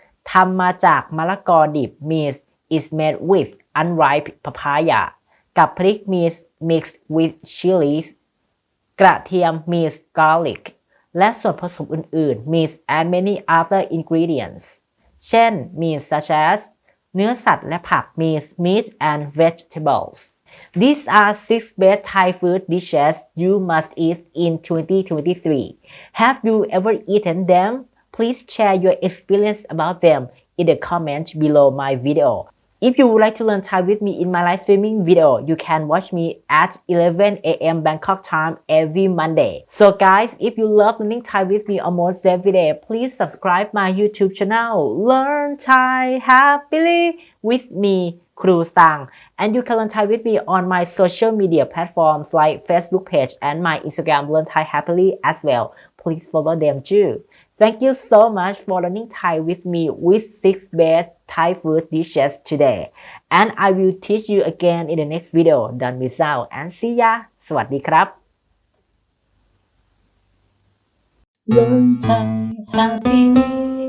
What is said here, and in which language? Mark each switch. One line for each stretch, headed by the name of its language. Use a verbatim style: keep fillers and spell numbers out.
English: ทำมาจากมะละกอดิบ means is made with unripe papaya กับพริก means mixed with chilies กระเทียม means garlic และส่วนผสมอื่นๆ means and many other ingredients เช่น means such as เนื้อสัตว์และผัก means meat and vegetables These are six best Thai food dishes you must eat in twenty twenty-three. Have you ever eaten them? Please share your experience about them in the comments below my video. If you would like to learn Thai with me in my live streaming video, you can watch me at eleven a.m. Bangkok time every Monday. So guys, if you love learning Thai with me almost every day, please subscribe my YouTube channel, Learn Thai Happily with me. Kru Stang, and you can learn Thai with me on my social media platforms like Facebook page and my Instagram Learn Thai Happily as well. Please follow them too. Thank you so much for learning Thai with me with six best Thai food dishes today. And I will teach you again in the next video. Don't miss out and see ya.
Thai: สวัสดีครับ Learn Thai Happily